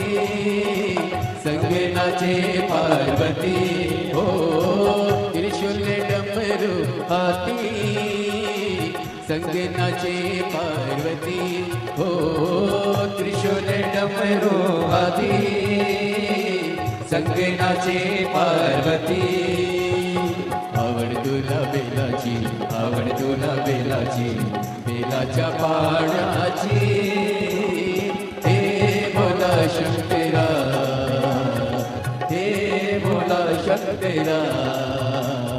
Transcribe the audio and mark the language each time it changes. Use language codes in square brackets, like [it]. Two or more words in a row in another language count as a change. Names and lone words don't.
[hi] संग नाचे पार्वती हो, त्रिशूल डमरू हाथी संग नाचे पार्वती हो, त्रिशूल डमरू हाथी संग नाचे पार्वती। [mr] आवड तुला बेलाची, आवड तुला बेलाची, बेलाच्या पानाची। हे भोला शंकरा, हे भोला शंकरा,